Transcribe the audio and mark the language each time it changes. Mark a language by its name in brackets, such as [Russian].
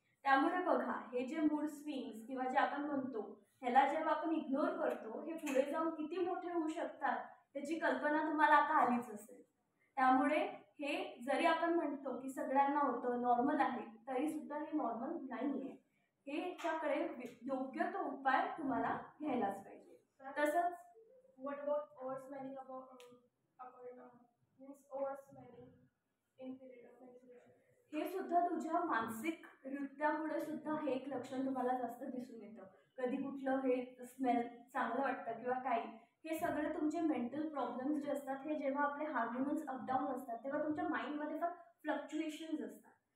[Marathi] त्यामुळे बघा, हे जे मूड स्विंग्स किंवा जे आपण म्हणतो, ह्याला जेव्हा आपण इग्नोर करतो, हे पुढे जाऊन किती मोठे होऊ शकतात त्याची कल्पना तुम्हाला आता आलीच असेल. त्यामुळे हे जरी आपण म्हणतो की सगळ्यांना होतं, नॉर्मल आहे, तरी सुद्धा हे नॉर्मल नाही आहे. हे त्याकडे योग्य तो उपाय तुम्हाला घ्यायलाच पाहिजे. तसंच [English] What about oversmelling means oversmelling in period of menstruation? [Marathi] हे सुद्धा तुझ्या मानसिक नृत्यामुळे सुद्धा हे एक लक्षण तुम्हाला जास्त दिसून येतं. कधी कुठलं हे स्मेल चांगलं वाटतं किंवा काही, हे सगळे तुमचे मेंटल प्रॉब्लेम्स जे असतात, हे जेव्हा आपले हार्मोन्स अपडाऊन असतात तेव्हा तुमच्या माइंडमध्ये फार फ्लक्च्युएशन्स असतात.